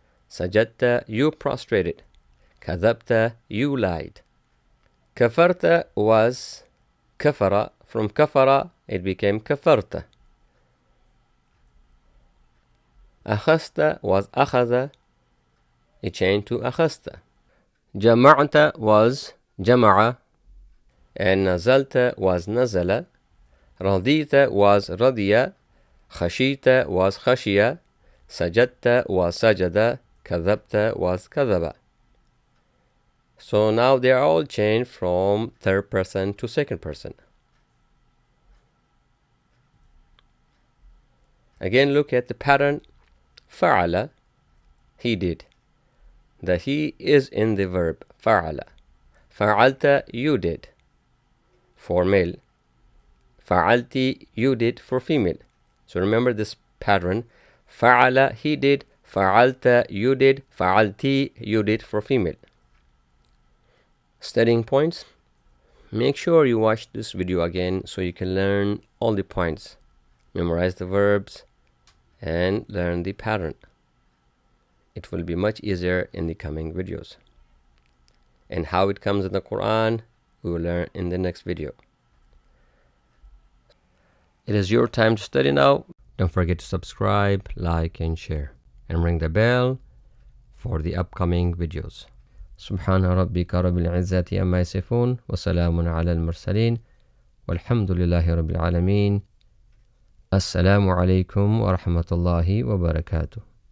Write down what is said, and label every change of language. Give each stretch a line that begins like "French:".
English: سجدت, you prostrated. كذبت, you lied. كفرت was كفر, from كفر it became كفرت. أخذت was أخذ, it changed to أخذت.
Arabic: جمعت was جمع, and نزلت was نزل. رضيت was رضي. خشيت was خشية. سجدت was سجد. كذبت was كذب.
English: So now they are all changed from third person to second person. Again, look at the pattern. فعل, he did. The he is in the verb فعل. فعلت, you did, for male. فعلتي, you did, for female. So remember this pattern. فعل, he did. فعلت, you did. فعلتي, you did, for female. Studying points. Make sure you watch this video again so you can learn all the points. Memorize the verbs and learn the pattern. It will be much easier in the coming videos. And how it comes in the Quran, we will learn in the next video. It is your time to study now. Don't forget to subscribe, like, and share. And ring the bell for the upcoming videos.
Arabic: سبحان ربك رب العزة عما يصفون وسلام على المرسلين والحمد لله رب العالمين. السلام عليكم ورحمة الله وبركاته.